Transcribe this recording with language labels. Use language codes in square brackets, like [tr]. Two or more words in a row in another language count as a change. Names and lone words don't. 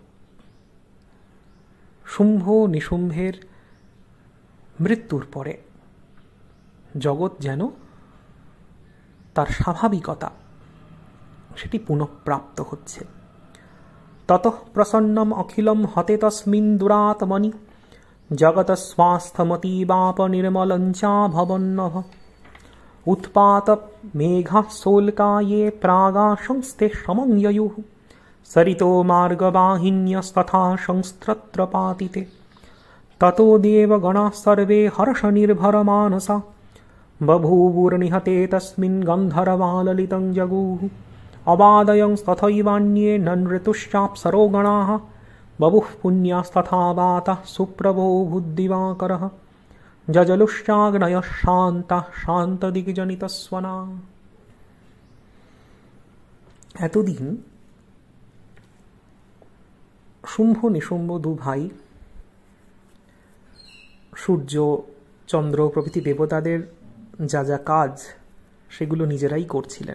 [sa] শুম্ভ নিশুম্ভের মৃত্যুর পরে জগৎ যেন তার স্বাভাবিকতা সেটি পুনঃপ্রাপ্ত হচ্ছে। ততঃ প্রসন্নম অখিলম হতে তস্মিন দুরাত্মনি জগত স্বাস্থ্যমতীবাপ নির্মলঞ্চা ভবন্নভ উৎপাত মেঘা সোলকায়ে প্রাগা সংস্থে সমংয়য়ুঃ সরিতো মার্গবাহিন্যস্তথা সংস্ত্রত্র পাতিতে ততো দেবগণাঃ সর্বে হর্ষ নির্ভর মানসা বভূবুর্নিহতে তস্মিन् গন্ধর্বাললিतं জগুঃ অবাদয়ং তথৈবান্যে নৃতুশ্চাপ্সरो গণাঃ বভুঃ পুণ্যাস্তথা বাতঃ সুপ্রভো ভূদ্দিবাকরः যজলুশ্চাগ্নয়ः শান্তাঃ শান্তদিগ্জনিতস্বনা। [bn] এতদিন শুম্ভ নিশুম্ভ দু ভাই সূর্য চন্দ্র প্রভৃতি দেবতাদের যা যা কাজ সেগুলো নিজেরাই করছিলেন।